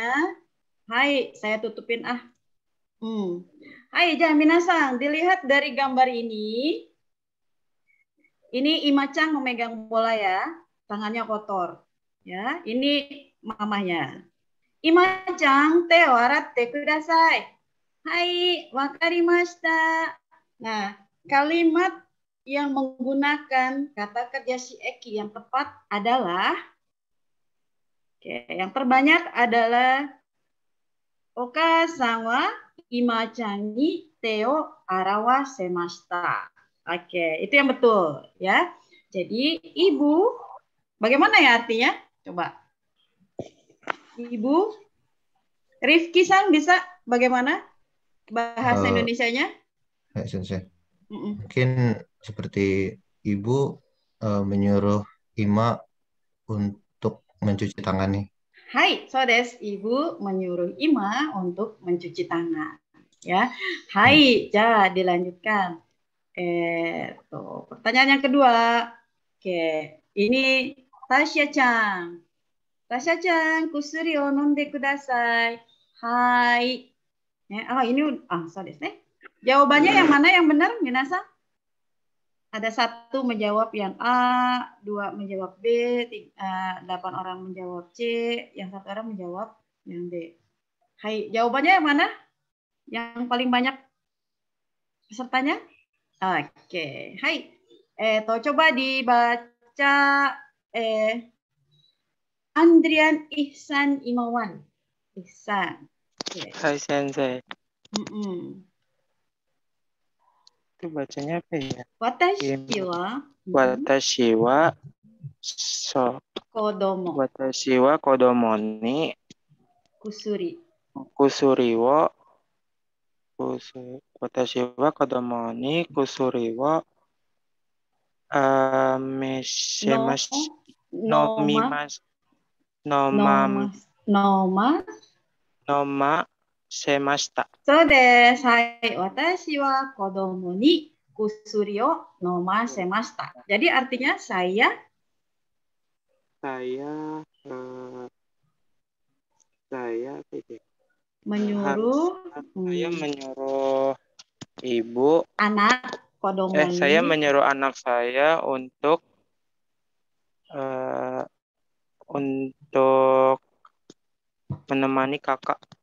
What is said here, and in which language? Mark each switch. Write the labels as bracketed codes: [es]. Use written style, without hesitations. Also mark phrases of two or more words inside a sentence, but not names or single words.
[id] Hai, saya tutupin ah. Hai, jangan minasang. Dilihat dari gambar ini. Ini Imacang memegang bola ya, tangannya kotor. Ya, ini mamanya. [ja] Imacang、手笑ってください. はい、わかりました. [id] Nah, kalimat yang menggunakan kata kerja shieki yang tepat adalah, yang terbanyak adalah [ja] お母さんはImacangに手を洗わせました. [id] Oke, itu yang betul ya. Jadi ibu, bagaimana ya artinya? Coba. Ibu, Rifki-san bisa bagaimana bahasa Indonesianya? Sensei. Mungkin seperti ibu menyuruh Ima untuk mencuci tangan nih. [ja] はい、そうです. [id] Ibu menyuruh Ima untuk mencuci tangan. Ya, [ja] はい、じゃ [id] dilanjutkan. Pertanyaan yang kedua. Oke, ini Tasya-chan. [ja] Tasyaちゃん、薬を飲んでください. [id] Hai. Ini [ja] そうですね. [id] Jawabannya yang mana yang benar, Minasa? Ada satu menjawab yang A, 2 menjawab B, 8 orang menjawab C, yang 1 orang menjawab yang D. Hai, jawabannya yang mana? Yang paling banyak pesertanya? Oke, hai. Coba dibaca Andrian Ihsan Imawan. Ihsan. Okay. [ja] はい先生. [id] Itu bacanya apa ya? [ja] 私は子供に薬を私は子供に薬を飲ませました. そうです。はい、私は子供に薬を飲ませました. [id] Jadi artinya saya menyuruh ibu anak kodomo saya menyuruh anak saya untuk menemani kakak.